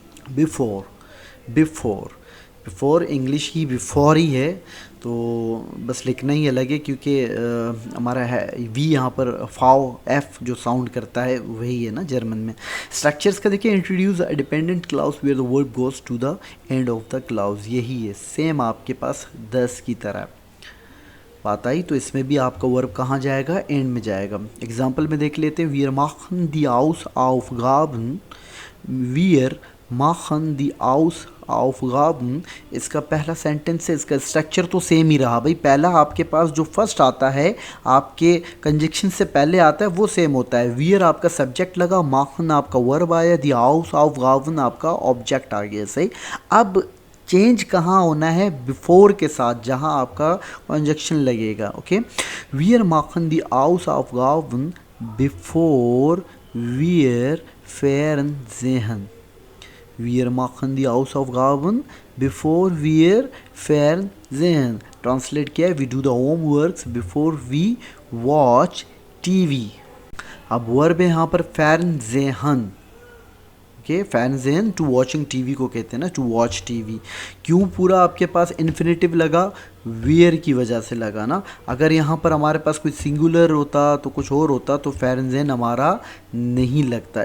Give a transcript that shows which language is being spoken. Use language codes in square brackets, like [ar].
[hi] Before, before, before English की before he है, तो बस लिखना ही अलग है क्योंकि हमारा है वी यहाँ पर फाओ एफ जो साउंड करता है वही है ना जर्मन में। स्ट्रक्चर्स का देखिए, [en] introduce a dependent clause where the verb goes to the end of the clause, [hi] यही है सेम आपके पास 10 की तरह बात आई। तो इसमें भी आपका वर्ब कहाँ जाएगा, एंड में जाएगा। एग्जाम्पल में देख लेते हैं, [de] wir machen die Hausaufgaben, wir machen die Hausaufgaben। [hi] इसका पहला सेंटेंस है, इसका स्ट्रक्चर तो सेम ही रहा भाई। पहला आपके पास जो फर्स्ट आता है आपके कंजक्शन से पहले आता है वो सेम होता है। वियर आपका सब्जेक्ट लगा, machen आपका वर्ब आया, die Hausaufgaben आपका ऑब्जेक्ट आ गया। सही, अब चेंज कहाँ होना है, बिफोर के साथ, जहाँ आपका कंजक्शन लगेगा। [de] ओके, wir machen die Hausaufgaben bevor wir Fernsehen। Wir machen die Hausaufgaben bevor wir Fernsehen। [hi] Translate किया है, [en] we do the homeworks before we watch TV। [hi] अब वर्ब है यहाँ पर Fernsehen। Okay, Fernsehen to watching TV को कहते हैं ना, टू वॉच टीवी। क्यों पूरा आपके पास इन्फिनेटिव लगा, वेयर की वजह से लगा ना। अगर यहाँ पर हमारे पास कोई सिंगुलर होता तो कुछ और होता तो Fernsehen हमारा नहीं लगता।